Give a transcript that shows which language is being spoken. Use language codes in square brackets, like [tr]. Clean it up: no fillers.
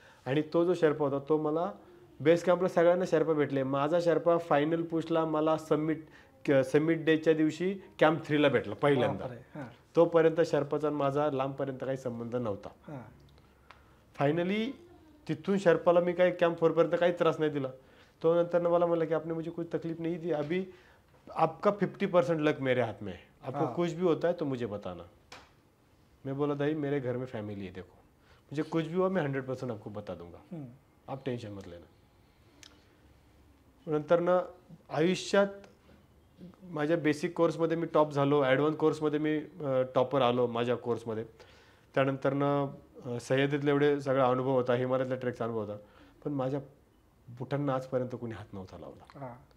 [mr] आणि तो जो शेर्पा होता तो मला बेस कॅम्पला सगळ्यांना शेर्पा भेटले. माझा शेर्पा फायनल पुशला मला समिट डेच्या दिवशी कॅम्प 3ला भेटला पहिल्यांदा. तोपर्यंत शेर्पाचा माझा लांबपर्यंत काही संबंध नव्हता. फायनली तिथून शेर्पाला मी काही कॅम्प 4पर्यंत काही त्रास नाही दिला. तो नंतर मला म्हणलं की [hi] आपने मुझे कुछ तकलीफ नहीं दी, अभी आपका 50% लक मेरे हाथ में है, आपको कुछ भी होता है तो मुझे बताना. मैं बोला दाई मेरे घर में फैमिली है, देखो मुझे कुछ भी हुआ मैं 100% आपको बता दूंगा, आप टेन्शन मत लेना. [mr] नंतर ना आयुष्यात माझ्या बेसिक कोर्समध्ये मी टॉप झालो, ॲडव्हान्स कोर्समध्ये मी टॉपर आलो माझ्या कोर्समध्ये. त्यानंतर ना सह्याद्रीतले एवढे सगळा अनुभव होता, हिमालयातल्या ट्रेकचा अनुभव होता, पण माझ्या बुटांना आजपर्यंत कोणी हात नव्हता लावला.